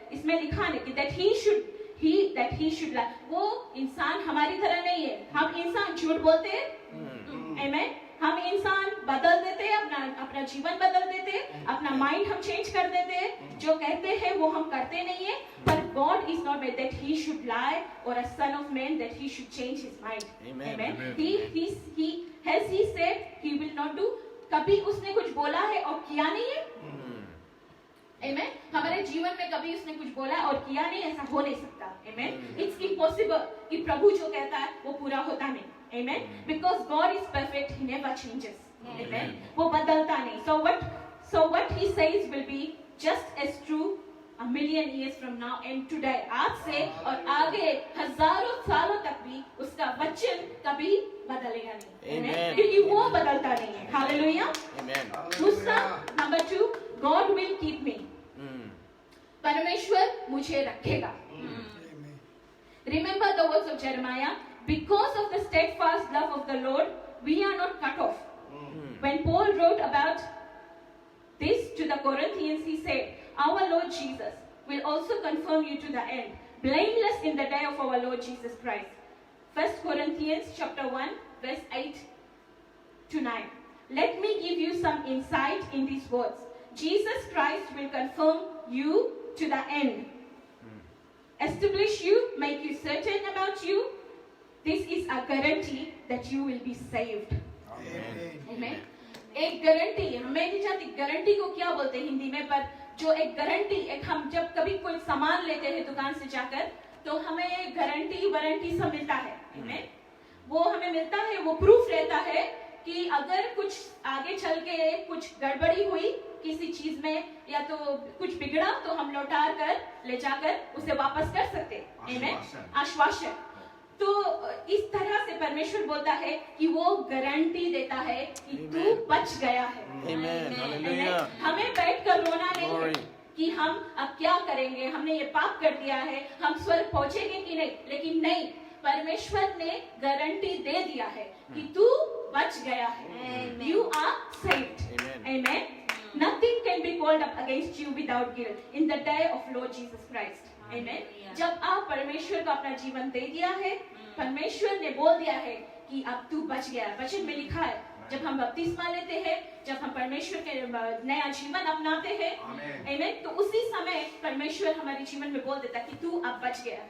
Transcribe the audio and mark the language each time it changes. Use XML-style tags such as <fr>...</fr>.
<hi>इसमें लिखा है कि</hi> <en>that he should lie.</en> <hi>वो इंसान हमारी तरह नहीं है. हम इंसान झूठ बोलते हैं. Amen. हम इंसान बदल देते हैं, अपना जीवन बदल देते हैं, अपना माइंड हम चेंज कर देते हैं. जो कहते हैं वो हम करते नहीं है.</hi> <en>But God is not made that he should lie, or a son of man that he should change his mind. Amen. He has he said he will not do.</en> <hi>कभी उसने कुछ बोला है और किया नहीं है.</hi> <en>Amen.</en> <hi>हमारे जीवन में कभी उसने कुछ बोला और किया नहीं, ऐसा हो नहीं सकता.</hi> <en>Amen. It's impossible</en> <hi>कि प्रभु जो कहता है वो पूरा होता नहीं.</hi> <en>Amen. Because God is perfect, he never changes.</en> <hi>Amen. वो बदलता नहीं.</hi> <en>So what he says will be just as true a million years from now and today.</en> <hi>आज से और आगे हजारों सालों तक भी उसका वचन कभी बदलेगा नहीं.</hi> <en>Amen.</en> <hi>क्योंकि वो बदलता नहीं है.</hi> <en>Hallelujah. Amen.</en> <hi>दूसरा,</hi> <en>number 2, God will keep me.</en> <hi>परमेश्वर मुझे रखेगा.</hi> <en>Remember the words of Jeremiah. Because of the steadfast love of the Lord, we are not cut off. When Paul wrote about this to the Corinthians, he said, our Lord Jesus will also confirm you to the end, blameless in the day of our Lord Jesus Christ. 1 Corinthians chapter 1, verse 8 to 9. Let me give you some insight in these words. Jesus Christ will confirm you to the end. Establish you, make you certain about you. This is a guarantee that you will be saved. Amen.</en> <hi>एक guarantee, मैं नहीं जानती guarantee को क्या बोलते हैं हिंदी में, पर जो एक गारंटी, एक हम जब कभी कोई सामान लेते हैं दुकान से जाकर, तो हमें गारंटी वारंटी सब मिलता है.</hi> <en>Amen.</en> <hi>वो हमें मिलता है, वो प्रूफ रहता है कि अगर कुछ आगे चल के कुछ गड़बड़ी हुई किसी चीज में या तो कुछ बिगड़ा, तो हम लौटा कर ले जाकर उसे वापस कर सकते. Amen. आश्वासन. तो इस तरह से परमेश्वर बोलता है कि वो गारंटी देता है कि तू बच गया है.</hi> <en>Amen.</en> <hi>हमें बैठकर रोना नहीं है कि हम अब क्या करेंगे, हमने ये पाप कर दिया है, हम स्वर्ग पहुंचेंगे कि नहीं. लेकिन नहीं, परमेश्वर ने गारंटी दे दिया है कि तू बच गया है.</hi> <en>You are saved. Amen. Nothing can be called up against you without guilt in the day of Lord Jesus Christ. Amen.</en> <hi>जब आप परमेश्वर को अपना जीवन दे दिया है, परमेश्वर ने बोल दिया है कि अब तू बच गया. वचन में लिखा है, जब हम बपतिस्मा लेते हैं, जब हम परमेश्वर के नया जीवन अपनाते हैं, आमेन, तो उसी समय परमेश्वर हमारे जीवन में बोल देता है कि तू अब बच गया.</hi>